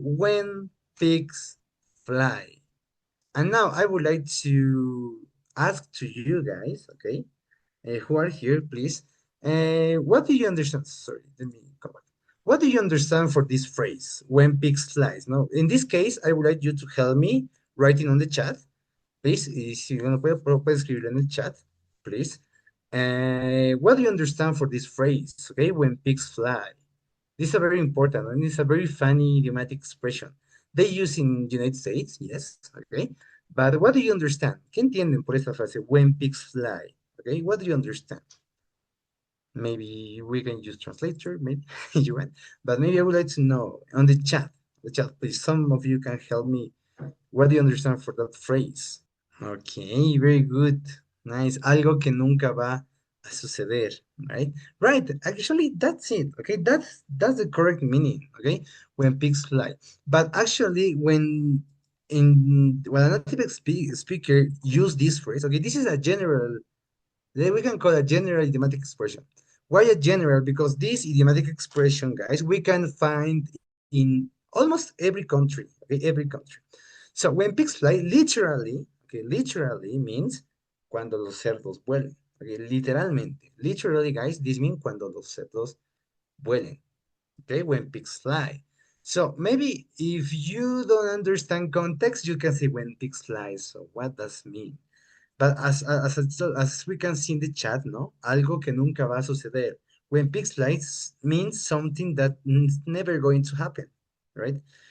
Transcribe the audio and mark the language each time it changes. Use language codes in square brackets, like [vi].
[en] When pigs fly, and now I would like to ask to you guys, okay, who are here, please. What do you understand? Sorry, let me come back. What do you understand for this phrase, when pigs flies? No, in this case, I would like you to help me writing on the chat, please. [es] Y si uno puede escribirlo en el chat, please. [en] What do you understand for this phrase, okay, when pigs fly? This is a very important, and it's a very funny idiomatic expression. They use in United States, yes, okay. But what do you understand? [es] ¿Qué entienden por esta frase, [en] when pigs fly? Okay, what do you understand? Maybe we can use translator, maybe you want, but maybe I would like to know on the chat, please. Some of you can help me. What do you understand for that phrase? Okay, very good. Nice. [es] Algo que nunca va a suceder, [en] right? Right. Actually, that's it. Okay, that's the correct meaning. Okay, when pigs fly. But actually, when a native speaker use this phrase, okay, this is a general, we can call a general idiomatic expression. Why a general? Because this idiomatic expression, guys, we can find in almost every country. Okay, every country. So when pigs fly, literally, okay, literally means [es] cuando los cerdos vuelan. Okay, literalmente. [en] Literally, guys, this means [es] cuando los cerdos vuelen. [en] Okay, when pigs fly. So maybe if you don't understand context, you can say when pigs fly. So what does mean? But as we can see in the chat, no, [es] algo que nunca va a suceder. [en] When pigs fly means something that is never going to happen, right?